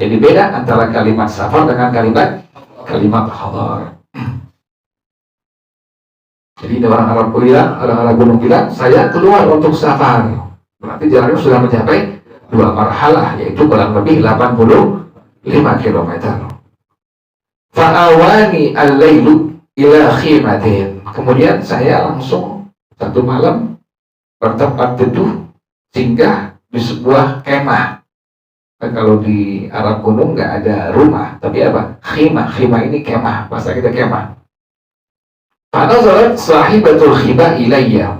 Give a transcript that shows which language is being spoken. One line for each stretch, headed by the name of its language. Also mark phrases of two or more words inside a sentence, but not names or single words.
Indonesian: Jadi beda antara kalimat safar dengan kalimat hadar. Jadi orang Arab bilang, orang Arab gunung bilang, saya keluar untuk safar. Berarti jaraknya sudah mencapai 2 marhalah, yaitu kurang lebih 85 km.
Arabic: فآواني الليل إلى خيمة.
Indonesian: Kemudian saya langsung satu malam bertempat teduh singgah di sebuah kemah. Kan kalau di Arab gunung nggak ada rumah, tapi apa? Khimah. Khimah ini kemah, bahasa kita kemah.
Arabic: فنظرت صاحبة الخيمة إليّ.